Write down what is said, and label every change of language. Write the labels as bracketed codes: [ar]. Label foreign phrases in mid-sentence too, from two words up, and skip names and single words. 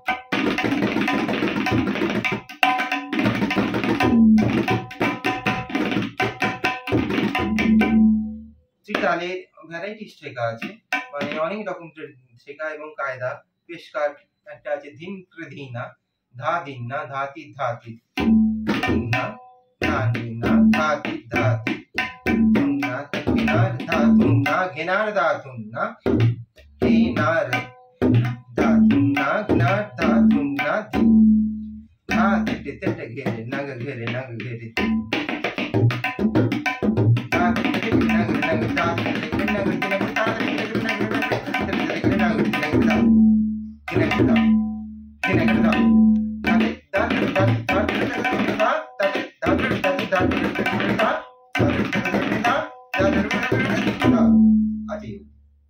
[bn] ত্রিতালের ভ্যারাইটি শেখা আছে, মানে অনেক রকম শেখা এবং কায়দা। পেশকার একটা আছে ধিন কৃধিনা, ধা দিন না, ধাতি ধাতি, দিন না, ধা দিন না, ধাতি ধাতি, তুন্না তকিনার ধা তুন্না, ঘেনার দা তুন্না, ঘেনার দা তুন্না, ঘেনার দা তুন্না দি, ধা তেটে তেটে ঘেরে নগ ঘেরে নগ ঘেরে, ধা তেটে নগ নগ ধা তেটে নগ নগ ধা তেটে নগ নগ তেটে নগ নগ ধা, ঘেরে দা ঘেরে দা, তাতে দা দা দা দা তাতে দা দা দা দা দা, আছে।